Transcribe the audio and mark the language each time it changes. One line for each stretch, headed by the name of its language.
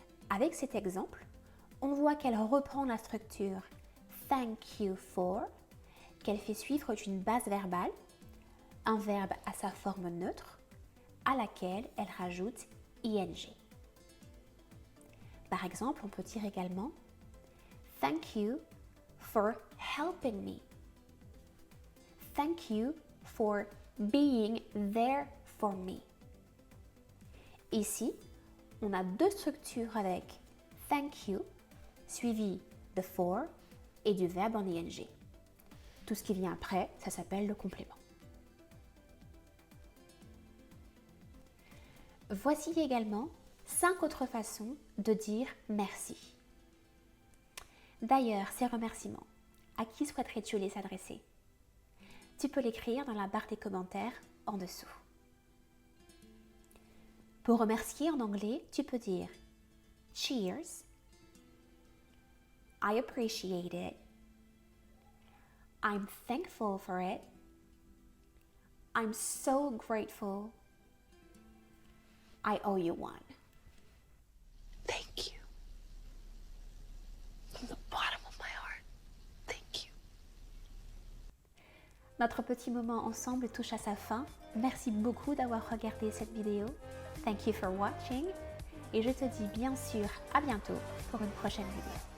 French: Avec cet exemple, on voit qu'elle reprend la structure thank you for, qu'elle fait suivre d'une base verbale, un verbe à sa forme neutre, à laquelle elle rajoute ing. Par exemple, on peut dire également
English: thank you for helping me. Thank you for being there for me.
French: Ici, on a deux structures avec thank you suivi de for et du verbe en ing. Tout ce qui vient après, ça s'appelle le complément. Voici également 5 autres façons de dire merci. D'ailleurs, ces remerciements, à qui souhaiterais-tu les adresser? Tu peux l'écrire dans la barre des commentaires en dessous. Pour remercier en anglais, tu peux dire
English: cheers, I appreciate it, I'm thankful for it, I'm so grateful, I owe you one. Thank you. From the bottom of my heart, thank you.
French: Notre petit moment ensemble touche à sa fin. Merci beaucoup d'avoir regardé cette vidéo.
English: Thank you for watching.
French: Et je te dis bien sûr à bientôt pour une prochaine vidéo.